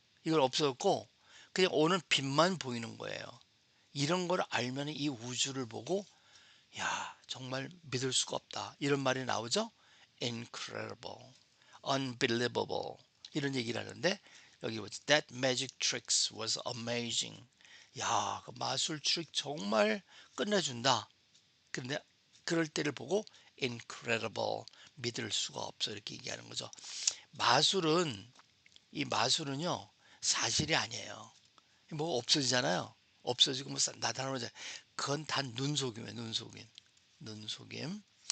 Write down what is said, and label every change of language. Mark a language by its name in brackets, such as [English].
[Korean] 이걸 없어졌고 그냥 오는 빛만 보이는 거예요. 이런 걸 알면 이 우주를 보고 야 정말 믿을 수가 없다 이런 말이 나오죠. Incredible, unbelievable 이런 얘기를 하는데 여기 보죠. [English] That magic tricks was amazing. [Korean] 야, 그 마술 트릭 정말 끝내준다. 근데 그럴 때를 보고 incredible 믿을 수가 없어 이렇게 얘기하는 거죠. 마술은 이 마술은요 사실이 아니에요. 뭐 없어지잖아요. 없어지고 뭐 나타나는 그건 다 눈속임이에요. 눈속임.